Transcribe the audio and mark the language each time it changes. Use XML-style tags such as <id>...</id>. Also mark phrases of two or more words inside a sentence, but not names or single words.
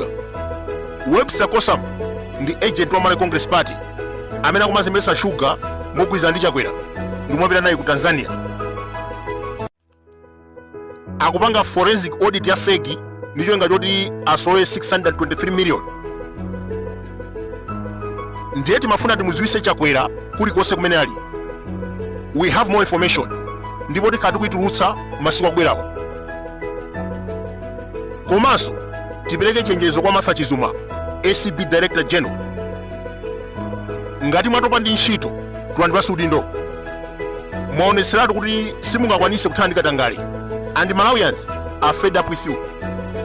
<ny>Webster Kosam ndi agent wa Malawi Congress Party amene akumazembetsa Sugar mogwirizana ndi Chakwera ndi kumapita naye ku Tanzania. Akupanga</ny> <en>forensic audit</en> <ny>ya fake ndi cholinga choti asowe 623 million. Ndiye timafuna timudziwitse Chakwera kulikonse kumene ali.</ny> <en>We have more information</en> <ny>ndipo tikhala tikuyitulutsa masiku akubwerawo. Komanso tipereke chenjezo kwa Martha Chizuma, ACB</ny> <en>Director General.</en> <ny>Ngati mwatopa ndi ntchito tulandipatse udindo. Mwaoneseratu kuti simungakwanise kuthana ndi katangale,</ny> <en>and Malawians are fed up with you.</en>